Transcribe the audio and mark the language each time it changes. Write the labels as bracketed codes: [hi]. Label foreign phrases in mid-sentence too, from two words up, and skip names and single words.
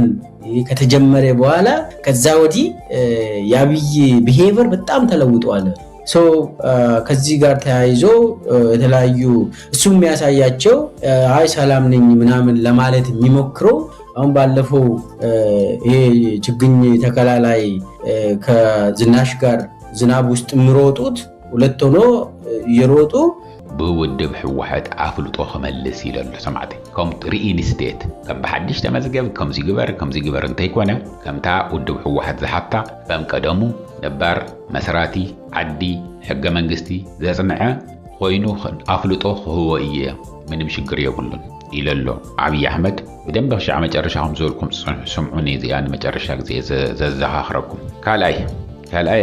[am] ከተጀመረ በኋላ ከዛ ወዲህ የአብይ ቢሄቪየር በጣም ተለውጧል ሶ ከዚህ ጋር ተያይዞ የተለያዩ እሱ የሚያሳያቸው አይ ሰላም ነኝ ምናምን ለማለት የሚሞክረው አሁን ባለፈው ይሄ ችግኝ ተከላ ላይ ከዝናሽ ጋር ዝናብ ውስጥ የሚሮጡት ሁለት ሆኖ እየሮጡ [ti] ብውድብ ሕወሓት ኣፍልጦ ክመልስ ኢለሉ ሰማዕቲ ከምቲ [en] real estate [ti] ከም ብሓድሽ ተመዝገብ ከምዚ ግበር እንተይኮነ ከምታ ውድብ ሕወሓት ዝሓታ ከም ቀደሙ ነባር መስራቲ ዓዲ ሕገ መንግስቲ ዘጽንዐ ኮይኑ ኣፍልጦ ክህቦ እየ ምንም ሽግር የብሉን ኢለሎ ዓብይ ኣሕመድ ብደንብ ክሻዕ መጨረሻ ከም ዝበልኩም ስምዑኒ እዚኣ ንመጨረሻ ግዜ ዘዘኻኽረኩም ካልኣይ